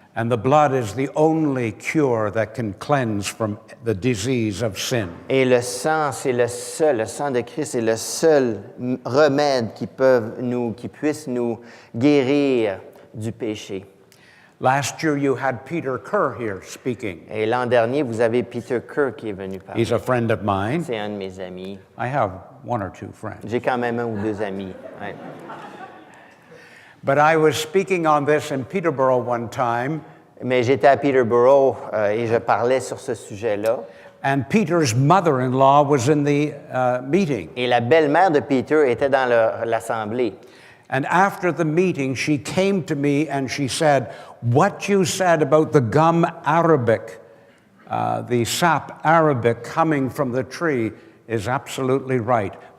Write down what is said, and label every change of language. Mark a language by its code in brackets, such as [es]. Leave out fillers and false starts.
[en] And the blood is the only cure that can cleanse from the disease of sin. [fr] Et le sang, c'est le sang de Christ est le seul remède qui puisse nous guérir du péché. [en] Last year you had Peter Kerr here speaking. [fr] Et l'an dernier, vous avez Peter Kerr qui est venu parler. [en] He's a friend of mine. [fr] C'est un de mes amis. [en] I have one or two friends. [fr] J'ai quand même un ou deux amis. Ouais. [en] But I was speaking on this in Peterborough one time, [fr] Mais j'étais à Peterborough et je parlais sur ce sujet-là. [en] and Peter's mother-in-law was in the meeting. [fr] Et la belle-mère de Peter était dans l'assemblée. [en] And after the meeting, she came to me and she said, "What you said about the gum arabic, the sap arabic coming from the tree, is absolutely right.